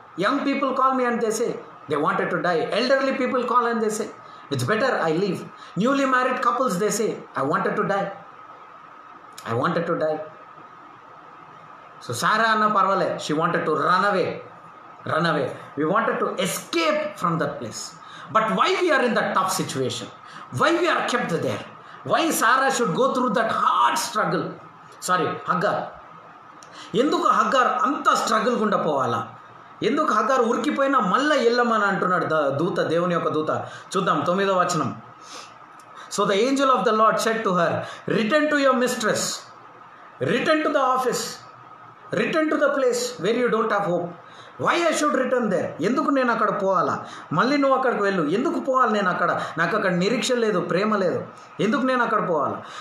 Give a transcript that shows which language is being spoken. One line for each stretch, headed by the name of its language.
English: Young people call me and they say they wanted to die. Elderly people call and they say it's better I leave. Newly married couples they say I wanted to die, I wanted to die. So Sarah
Telugu: అన్న పర్వాలే,
English: She wanted to run away, run away. We wanted to escape from that place. But why we are in that tough situation? Why we are kept there? Why Sarah should go through that hard struggle? Sorry, Hagar.
Telugu: ఎందుకు హగ్గార్ అంత struggle గుండా పోవాలా? ఎందుకు హగ్గార్ ఉరికిపోయినా మళ్ళీ వెళ్ళమని అంటున్నాడు దూత, దేవుని యొక్క దూత. చూద్దాం 9వ వచనం.
English: So the angel of the Lord said to her, return to your mistress, return to the office, return to the place where you don't have hope. Why I should return there?
Telugu: ఎందుకు నేను అక్కడ పోవాలా? మళ్ళీ నువ్వు అక్కడికి వెళ్ళు. ఎందుకు పోవాలి నేను అక్కడ? నాకు అక్కడ నిరీక్ష లేదు, ప్రేమ లేదు. ఎందుకు నేను అక్కడ పోవాలా?